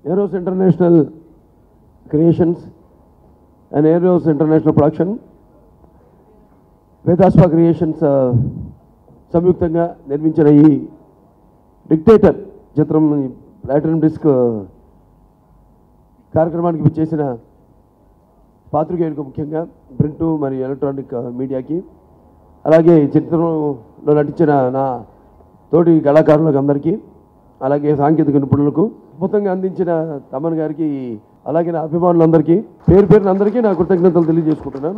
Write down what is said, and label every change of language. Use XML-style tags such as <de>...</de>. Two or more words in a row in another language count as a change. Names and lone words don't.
<te>Aeros International Creations and Aeros International Production, Vedasva Creations సంయుక్తంగా నిర్మించిన ఈ డిక్టేటర్ చిత్రం</te> <en>platinum disc</en> <te>కార్యక్రమానికి విచ్చేసిన పాత్రికేయులకు, ముఖ్యంగా ప్రింట్ మరియు ఎలక్ట్రానిక్ మీడియాకి, అలాగే చిత్రంలో నటించిన నా తోటి కళాకారులకు అందరికీ, అలాగే సాంకేతిక నిపుణులకు, అద్భుతంగా అందించిన తమన్ గారికి, అలాగే నా అభిమానులందరికీ పేరు పేరున అందరికీ నా కృతజ్ఞతలు తెలియజేసుకుంటున్నాను.</te>